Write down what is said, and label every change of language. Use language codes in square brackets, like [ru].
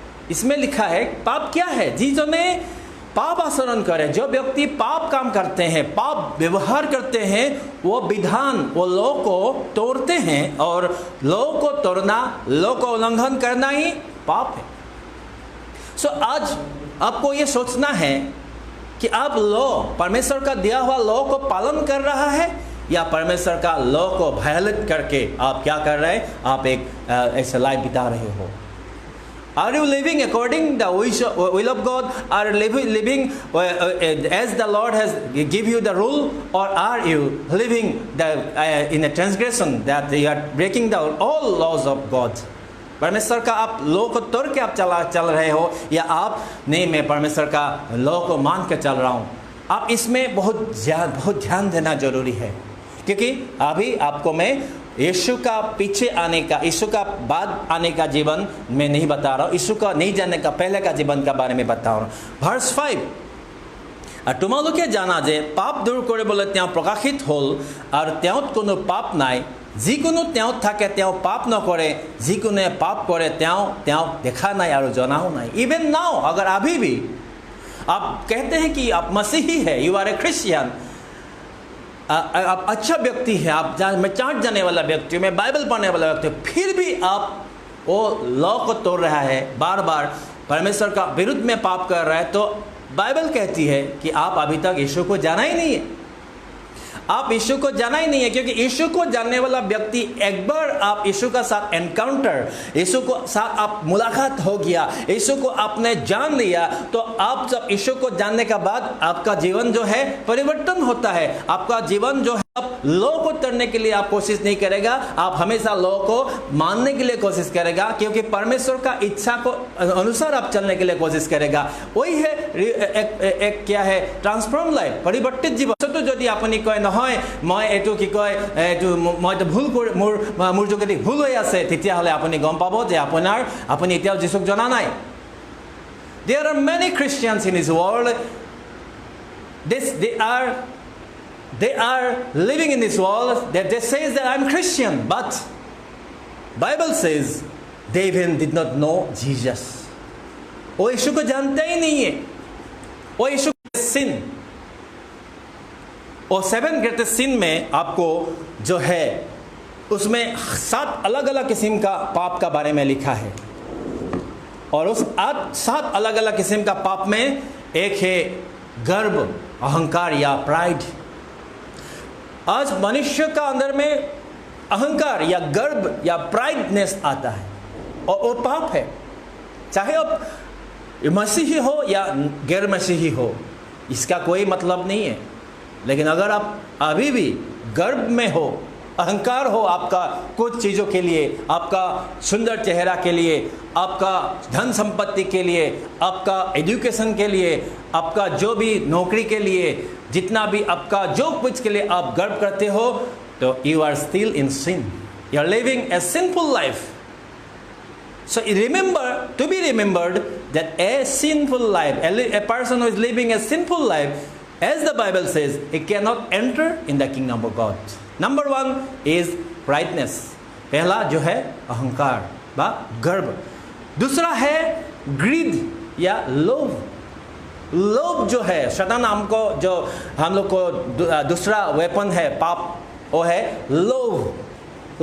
[hi] इसमें लिखा है पाप क्या है। जिसने पाप आचरण करे, जो व्यक्ति पाप काम करते हैं, पाप व्यवहार करते हैं, वो विधान, वो लॉ को तोड़ते हैं और लॉ को तोड़ना, लॉ को उल्लंघन करना ही पाप है। सो आज आपको ये सोचना है कि आप लॉ, परमेश्वर का दिया हुआ लॉ को पालन कर रहा है या परमेश्वर का लॉ को वायलेट करके आप क्या कर रहे हैं, आप एक ऐसा लाइफ बिता रहे हो। [en] Are you living according the will of God? Are you living as the Lord has give you the rule, or are you living in a transgression that you are breaking the all laws of God? [hi] परमेश्वर का आप law को तोड़ के आप चल रहे हो या आप नहीं, मैं परमेश्वर का लॉ को मान के चल रहा हूँ। आप इसमें बहुत ध्यान देना जरूरी है, क्योंकि अभी आपको मैं यीशु का पीछे आने का, यीशु का बाद आने का जीवन मैं नहीं बता रहा हूँ, यीशु का नहीं जाने का पहले का जीवन का बारे में बता रहा हूँ। [as] Verse 5, আৰু তোমালোকে জানা যে পাপ দূৰ কৰিবলৈ তেওঁ প্ৰকাশিত হ'ল আৰু তেওঁত কোনো পাপ নাই, যিকোনো তেওঁত থাকে তেওঁ পাপ নকৰে, যিকোনোৱে পাপ কৰে তেওঁক দেখা নাই আৰু জনাও নাই। [en] Even now [hi] अगर अभी भी आप कहते हैं कि आप मसीही है, [en] you are a Christian, [hi] आप अच्छा व्यक्ति है, आप मैं चाट जाने वाला व्यक्ति हूँ, मैं बाइबल पढ़ने वाला व्यक्ति हूँ, फिर भी आप वो लॉ को तोड़ रहा है, बार बार परमेश्वर का विरुद्ध में पाप कर रहा है, तो बाइबल कहती है कि आप अभी तक यीशु को जाना ही नहीं है। आप यीशु को जाना ही नहीं है, क्योंकि यीशु को जानने वाला व्यक्ति एक बार आप यीशु का साथ एनकाउंटर, यीशु को साथ आप मुलाकात हो गया, यीशु को आपने जान लिया, तो आप जब यीशु को जानने के बाद आपका जीवन जो है परिवर्तन होता है। आपका जीवन जो है आप लॉ को तोड़ने के लिए आप कोशिश नहीं करेगा, आप हमेशा लॉ को मानने के लिए कोशिश करेगा, क्योंकि परमेश्वर का इच्छा को अनुसार आप चलने के लिए कोशिश करेगा। वही है एक क्या है, [en] transform life, [hi] परिवर्तित जीवन। तो यदि [as] আপুনি কয় নহয় মই এটো কি কয় এটো মই তো ভুল মোৰ যোগেদি ভুল হৈ আছে, তেতিয়াহ'লে আপুনি গম পাব যে আপুনি এতিয়াও যিশুক জনা নাই। [en] There are many Christians in this world. They are living in this world that they say that I'm Christian, but Bible says they even did not know Jesus. [hi] वो यीशु को जानते ही नहीं है। वो यीशु sin, और [en] 7 greatest sin [hi] में आपको जो है उसमें 7 अलग अलग किस्म का पाप का बारे में लिखा है, और उस 7 अलग अलग किस्म का पाप में एक है गर्व, अहंकार या प्राइड। आज मनुष्य का अंदर में अहंकार या गर्व या प्राइडनेस आता है, और वो पाप है। चाहे आप मसीही हो या गैर मसीही हो, इसका कोई मतलब नहीं है। लेकिन अगर आप अभी भी गर्व में हो, अहंकार हो आपका कुछ चीज़ों के लिए, आपका सुंदर चेहरा के लिए, आपका धन संपत्ति के लिए, आपका एजुकेशन के लिए, आपका जो भी नौकरी के लिए, जितना भी आपका जो कुछ के लिए आप गर्व करते हो, तो [en] You are still in sin, you are living a sinful life. So remember, to be remembered, that a sinful life, a person who is living a sinful life, as the Bible says, he cannot enter in the kingdom of God. Number 1 is pride-ness. [hi] पहला जो है अहंकार बा गर्व। दूसरा है greed या लोभ। लोभ जो है शैतान हमको, जो हम लोग को दूसरा वेपन है पाप, वो है लोभ।